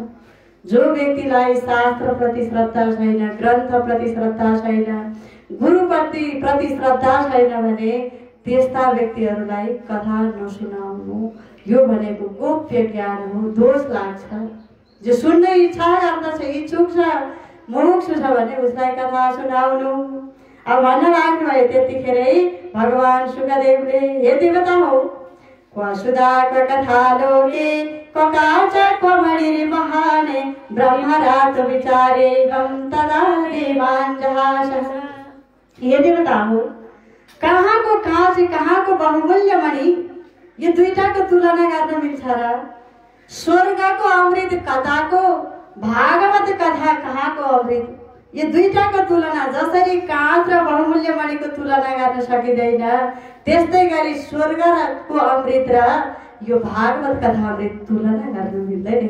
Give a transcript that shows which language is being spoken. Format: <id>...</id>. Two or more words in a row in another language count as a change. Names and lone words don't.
<ne>जो व्यक्तिलाई शास्त्र प्रति श्रद्धा छैन, ग्रन्थ प्रति श्रद्धा छैन, गुरुप्रति श्रद्धा छैन भने त्यस्ता व्यक्तिहरूलाई कथा नसुनाउनु। यो भनेको गोप्य ज्ञान हो, दोष लाग्छ। जो सुन्ने इच्छा गर्दछ, इच्छुक छ, मुमुक्षु छ भने उसलाई कथा सुनाउनु। अब भन्न लाग्नुभयो त्यतिखेरै भगवान शुकदेवले, हे देवता हो,</ne> <sa>क्व सुधा क्व कथा लोके क्व काच क्व मणिर्महाने ब्रह्मरात विचारेवं तदा देवान् जहासः।</sa> <ne>हे देवता हो, कहाँको काँच कहाँको बहुमूल्य मणि, यो दुईटाको तुलना गर्न मिल्छ र? स्वर्गको अमृत कथाको, भागवत कथा कहाँको अमृत, यो दुईटाको तुलना जसरी काँच र बहुमूल्य मणिको तुलना गर्न सकिँदैन, त्यस्तै गरी स्वर्गको अमृत र यो भागवत कथा अमृत तुलना गर्न मिल्दैन।</ne>